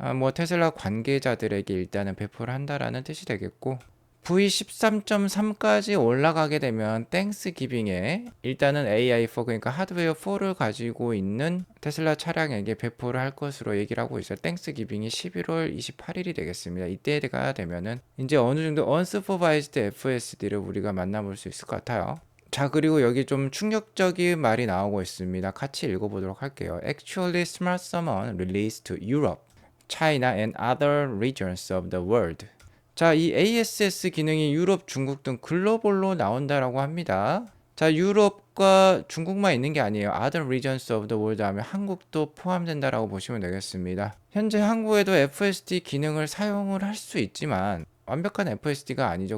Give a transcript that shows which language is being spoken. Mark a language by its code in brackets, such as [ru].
[ko] 뭐 테슬라 관계자들에게 일단은 배포를 한다라는 뜻이 되겠고, V13.3까지 올라가게 되면 땡스 기빙에 일단은 AI4, 그러니까 하드웨어 4를 가지고 있는 테슬라 차량에게 배포를 할 것으로 얘기를 하고 있어요. 땡스 기빙이 11월 28일이 되겠습니다. 이때가 되면은 이제 어느 정도 unsupervised FSD를 우리가 만나볼 수 있을 것 같아요. 자, 그리고 여기 좀 충격적인 말이 나오고 있습니다. 같이 읽어보도록 할게요. [en] Actually, Smart Summon released to Europe, China and other regions of the world. [ko] 자, 이 ASS 기능이 유럽, 중국 등 글로벌로 나온다라고 합니다. 자, 유럽과 중국만 있는 게 아니에요. [en] Other regions of the world [ko] 하면 한국도 포함된다라고 보시면 되겠습니다. 현재 한국에도 FSD 기능을 사용을 할 수 있지만 완벽한 FSD가 아니죠.